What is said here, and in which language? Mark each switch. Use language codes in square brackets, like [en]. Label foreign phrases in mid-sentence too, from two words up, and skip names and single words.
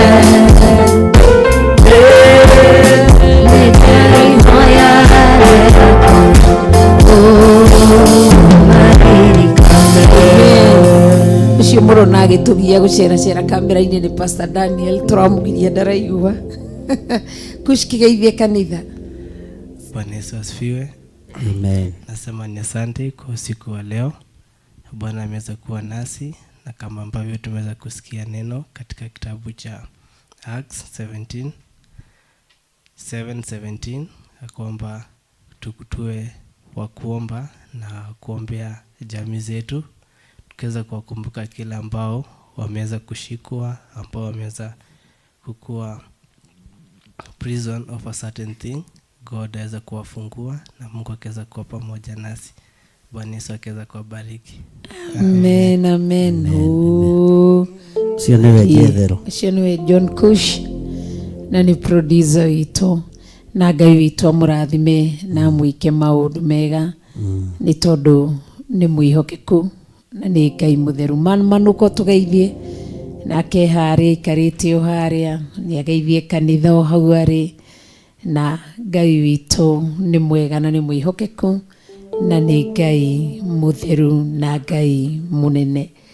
[ki] Ucio murona agitugia guceracera kamera-ini ni Pastor Daniel, turamugiria ndaraigua. Kushkigeithie kanitha. [sw] Bwana Yesu asifiwe. Amen. Nasema ni asante kwa usiku wa leo. Bwana ameweza kuwa nasi, na kama ambavyo tumeweza kusikia neno katika kitabu cha Acts 7:17 kwamba tukutue wa kuomba na kuombea jamii zetu, tukiweza kuwakumbuka kila ambao wameweza kushikwa, ambao wameweza kukua [en] prison of a certain thing. [sw] God aweza kuwafungua na Mungu akaweza kuwa pamoja nasi. Bwana Yesu akaweza kuwabariki. Amen, amen. [ki] Sio niwe Jethero. Sio niwe John Kush na ni producer witũ, na Ngai witũ amũrathime na mwike maũndũ mega nĩ tondũ nĩ mwĩhokeku na nĩ Ngai mũtheru. Manuko tũgeithie nake harĩa ikarĩte o harĩa, nĩ ageithie kanitha o hau arĩ, na Ngai witũ nĩ mwega na nĩ mwĩhokeku na nĩ Ngai mũtheru na Ngai mũnene.